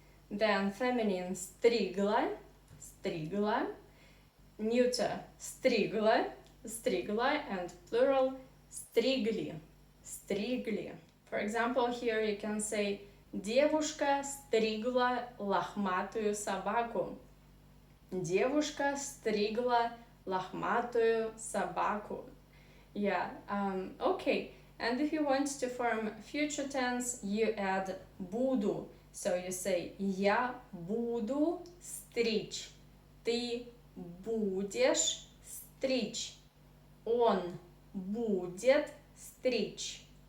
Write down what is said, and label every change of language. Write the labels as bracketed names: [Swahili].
[English] Then feminine strigla, strigla, neuter strigla, strigla, and plural strigli, strigli. For example, here you can say [Russian] девушка стригла лохматую собаку. Девушка стригла лохматую собаку. [English] Yeah, okay. And if you want to form future tense, you add буду. So you say [Russian] я буду стричь. Ты будешь стричь. Он будет стричь.